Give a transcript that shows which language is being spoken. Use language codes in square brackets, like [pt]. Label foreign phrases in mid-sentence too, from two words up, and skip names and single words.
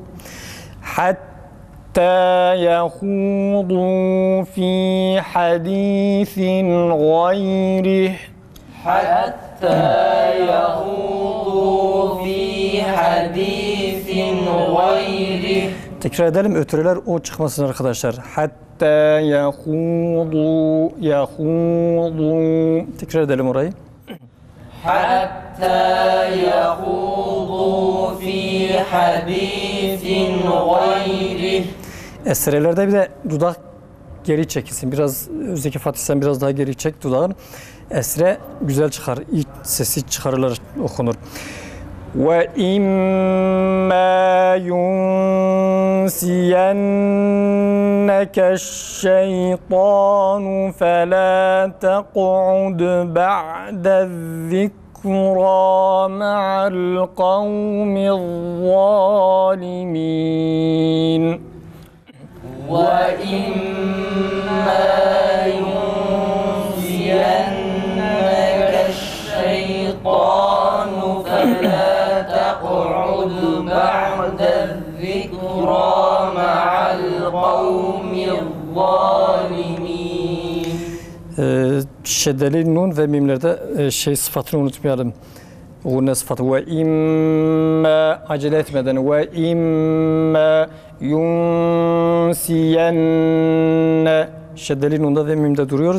[ar] حتى يخوضوا في حديث غيره. حتى يخوضوا في حديث غيره. [tr] Tekrar edelim ötürüler o çıkmasın arkadaşlar. Hatta yahudu yahudu. Tekrar edelim orayı. [ar] حتى يخوضوا في حديث غيره. [tr] Esrelerde bir de dudak geri çekilsin. Biraz özdeki Fatih sen biraz daha geri çek dudağın. Esre güzel çıkar. İlk sesi çıkarılır, okunur. [ar] وَإِمَّا يُنْسِيَنَّكَ الشَّيْطَانُ فَلَا تَقْعُدْ بَعْدَ الذِّكْرَى مَعَ الْقَوْمِ الظَّالِمِينَ وَإِمَّا يُنْسِيَنَّكَ الشَّيْطَانُ فَلَا تَقْعُدْ بَعْدَ الذِّكْرَى مَعَ الْقَوْمِ الظَّالِمِينَ. [tr] Şeddeli nun ve mimlerde sıfatını unutmayalım. Gunne sıfatı ve imme acele etmeden ve [ar] إما ينسين [tr] şeddeli nunda ve mimde duruyoruz.